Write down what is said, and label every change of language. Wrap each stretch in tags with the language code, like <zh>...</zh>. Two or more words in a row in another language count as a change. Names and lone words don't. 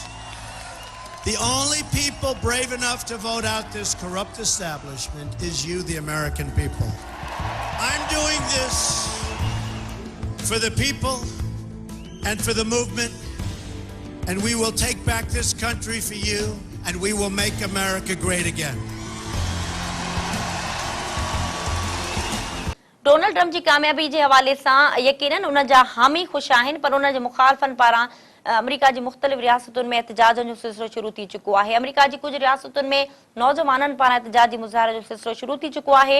<en>The only people brave enough to vote out this corrupt establishment is you, the American people. I'm doing this for the people and for the movement, and we will take back this country for you, and we will make America great again.</en> <sd>डोनाल्ड ट्रम्प जी कामयाबी जे हवाले सां यकीनन उन जा हामी ख़ुशि आहिनि, पर उन जे मुखालफ़नि पारां अमेरिका जी मुख़्तलिफ़ रियासतुनि में एहतजाजनि जो सिलसिलो शुरू थी चुको आहे। अमेरिका जी कुझु रियासतुनि में नौजवाननि पारां एहतजाजी मुज़ाहिरे जो सिलसिलो शुरू थी चुको आहे।</sd>